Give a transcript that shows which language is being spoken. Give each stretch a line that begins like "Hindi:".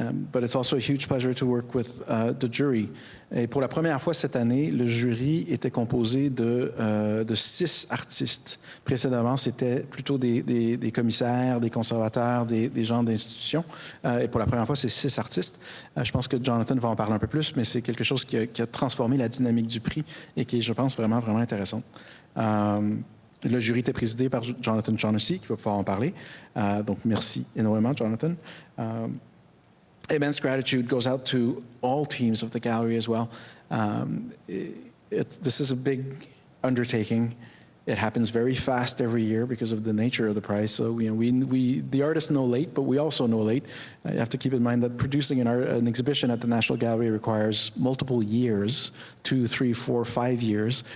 English: But it's also a huge pleasure to work with the jury.
French: Et pour la première fois cette année, le jury était composé de 6 artistes. Précédemment, c'était plutôt des commissaires, des conservateurs, des gens d'institutions. Et pour la première fois, c'est 6 artistes. Je pense que Jonathan va en parler un peu plus, mais c'est quelque chose qui a transformé la dynamique du prix et qui est, je pense, vraiment, vraiment intéressant. Le jury était présidé par Jonathan Shaughnessy, qui va pouvoir en parler. Donc, merci énormément, Jonathan.
English: Immense gratitude goes out to all teams of the gallery as well. This is a big undertaking. It happens very fast every year because of the nature of the prize. So the artists know late, but we also know late. You have to keep in mind that producing an exhibition at the National Gallery requires multiple years, 2, 3, 4, 5 years.